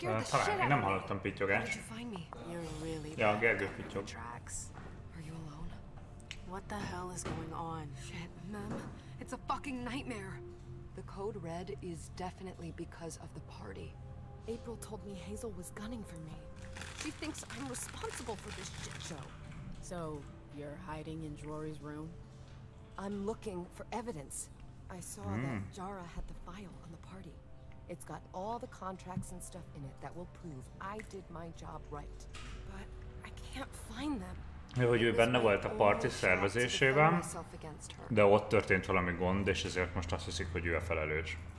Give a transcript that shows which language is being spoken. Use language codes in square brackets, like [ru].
[hu] Talán én nem hallottam pittyogást. Ja, Gergő pittyog. [en] Are you alone? What the hell is going on? Shit, Mem. It's a fucking nightmare. The code red is definitely because of the party. April told me Hazel was gunning for me. She thinks I'm responsible for this shit show. So, you're hiding in Rory's room? I'm looking for evidence. I saw that Jara had the file on the party. It's got all the contracts and stuff in it that will prove I did my job right. But I can't find them. [hu] Hogy ő benne volt a parti szervezésében, de ott történt valami gond, és ezért most azt hiszik, hogy ő a felelős.